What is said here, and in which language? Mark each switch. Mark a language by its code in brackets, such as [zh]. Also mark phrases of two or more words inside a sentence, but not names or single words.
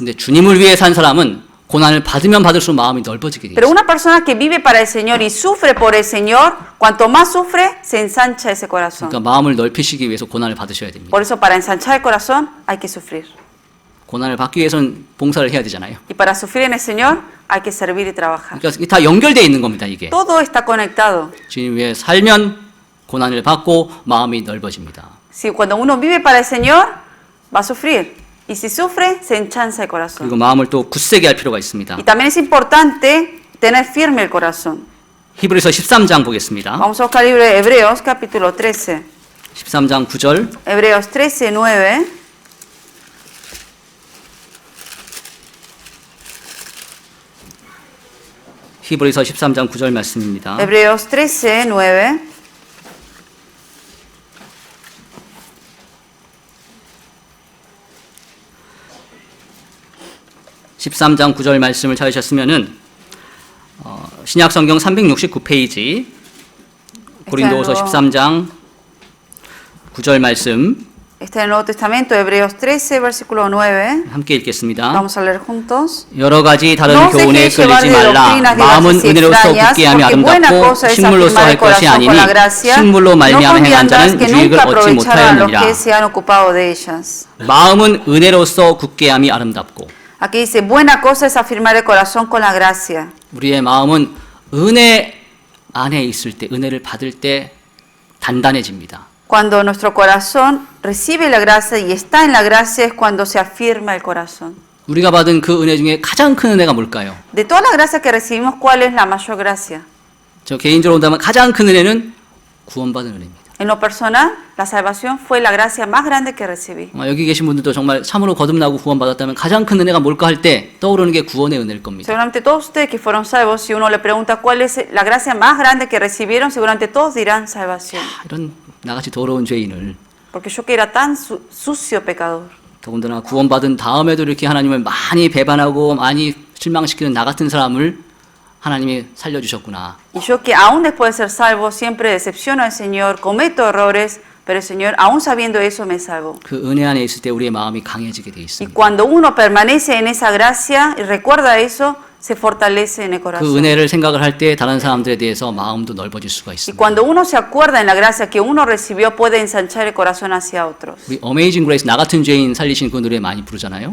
[ko] 근데 주님을 위해 산 사람은 고난을 받으면 받을수록 마음이 넓어지게 돼 [es] Pero [ko] 있습니다. [es] una persona que vive para el Señor y sufre por el Señor, cuanto más sufre, se ensancha ese corazón. [ko] 그러니까 마음을 넓히시기 위해서 고난을 받으셔야 됩니다. [es] Por eso para ensanchar el corazón hay que sufrir. [ko] 고난을 받기 위해서는 봉사를 해야 되잖아요. [es] Y para sufrir en el Señor hay que servir y trabajar. [ko] 그러니까 이게 다 연결되어 있는 겁니다. 이게 [es] Todo está conectado. [ko] 주님 위해 살면 고난을 받고 마음이 넓어집니다. [es] Si cuando uno vive para el Señor, va a sufrir. Y si sufre, se enchanza el corazón. [ko] 그리고 마음을 또 굳세게 할 필요가 있습니다. [es] Y también es importante tener firme el corazón. [ko] 히브리서 13장 보겠습니다. [es] Vamos a buscar el libro de Hebreos, capítulo 13. [ko] 13장 9절. [es] Hebreos 13, 9. [ko] 히브리서 13장 9절 말씀입니다. [es] Hebreos 13, 9. [ko] (13장 9절) 말씀을 찾으셨으면은 신약 성경 369페이지 고린도후서 13장 9절 말씀 [es] Está en el Nuevo Testamento, Hebreos 13, versículo 9. [ko] 함께 읽겠습니다. [es] Vamos a leer juntos. [ko] 여러 가지 다른 [es] No os [ko] 교훈에 [es] dejéis llevar [ko] 끌리지 [es] de [ko] 말라. [es] doctrinas [ko] 마음은 [es] diversas y [ko] 은혜로서 [es] extrañas, [ko] 굳게 함이 [es] porque buena [ko] 아름답고 [es] cosa es [ko] 식물로서 [es] afirmar [ko] 할 [es] el [ko] 것이 [es] corazón con la [ko] 아니니 [es] gracia, [ko] 식물로 [es] no [ko] 말미암아 [es] con [ko] 행한 [es] viandas [ko] 자는 [es] que [ko] 유익을 [es] nunca [ko] 얻지 [es] aprovecharán a los [ko] 못하였느니라. [es] que se han ocupado de ellas. [ko] 마음은 은혜로서 굳게 함이 아름답고 [es] Aquí dice, buena cosa es afirmar el corazón con la gracia. [ko] 우리의 마음은 은혜 안에 있을 때, 은혜를 받을 때 단단해집니다. [es] Cuando nuestro corazón recibe la gracia y está en la gracia es cuando se afirma el corazón. [ko] 우리가 받은 그 은혜 중에 가장 큰 은혜가 뭘까요? [es] De toda la gracia que recibimos, ¿cuál es la mayor gracia? [ko] 저 개인적으로 본다면 가장 큰 은혜는 구원받은 은혜입니다. [es] En lo personal, la salvación fue la gracia más grande que recibí. [ko] 여기 계신 분들도 정말 참으로 거듭나고 구원받았다면 가장 큰 은혜가 뭘까 할 때 떠오르는 게 구원의 은혜일 겁니다. [es] Seguramente todos ustedes que fueron salvos, si uno le pregunta cuál es la gracia más grande que recibieron, seguramente todos dirán salvación. [ko] 이런 나같이 더러운 죄인을 [es] Porque yo que era tan sucio pecador. [ko] 더군다나 구원받은 다음에도 이렇게 하나님을 많이 배반하고 많이 실망시키는 나 같은 사람을 하나님이 살려주셨구나. [es] Y yo que aún después de ser salvo siempre decepciono al Señor, cometo errores, pero el Señor aún sabiendo eso me salvó. [ko] 그 은혜 안에 있을 때 우리의 마음이 강해지게 돼 [es] Y [ko] 있습니다. [es] cuando uno permanece en esa gracia y recuerda eso, se fortalece en el [ko] 그 [es] corazón. [ko] 은혜를 생각을 할 때 다른 사람들에 대해서 마음도 넓어질 수가 [es] Y [ko] 있습니다. [es] cuando uno se acuerda en la gracia que uno recibió, puede ensanchar el corazón hacia otros. [ko] 우리 어메이징 그레이스 나 같은 죄인 살리신 그 노래 많이 부르잖아요.